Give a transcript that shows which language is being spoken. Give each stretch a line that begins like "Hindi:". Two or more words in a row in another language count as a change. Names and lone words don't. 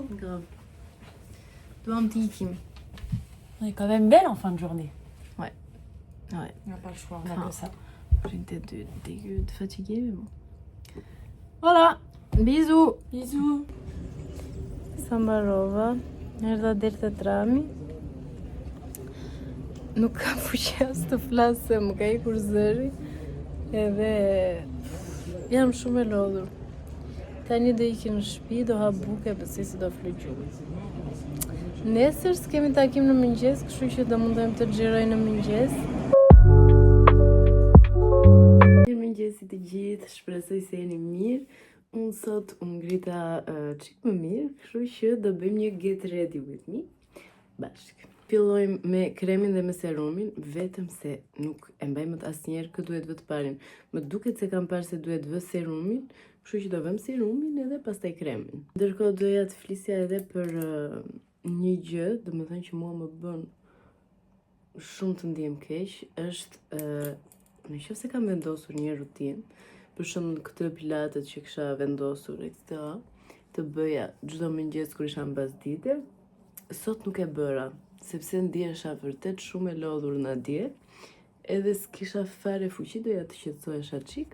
French: Grave.
Albanian: Doam t'i ikim.
French: On est quand même belle en fin de journée. Ouais. On n'a pas le choix, on a que ça. J'étais dégueu, fatiguée, mais bon. Voilà. Bisous. Bisous.
Albanian: Sa mbarova. Erdha deri te trami. Nuk ka fuqi as të flas se më ka ikur zëri. Edhe jam shumë e lodhur. Tani do ikim në shtëpi, do ha buke, besoj se do floj gjuhë. Nesër s'kemi takim në mëngjes, kështu që do mundohem të xhiroj në mëngjes. Mirëmëngjesi të gjithë, shpresoj se jeni mirë. Unë sot u ngrita çik më mirë, kështu që do bëjmë një
English: get ready with me
Albanian: bashkë. Fillojmë me kremin dhe me serumin, vetëm se nuk e mbaj më asnjëherë kë duhet vë të parin. Më duket se kam parë se duhet vë serumin, kështu që do vëm serumin edhe pastaj kremin. Ndërkohë doja të flisja edhe për një gjë, domethënë që mua më bën shumë të ndihem keq, është nëse kam vendosur një rutinë, për shembull këtë pilatet që kisha vendosur e këtë, të bëja çdo mëngjes kur isha mbasdite, sot nuk e bëra, sepse ndihesha vërtet shumë e lodhur në dje, edhe s'kisha fare fuqi, doja të qetësohesha çik.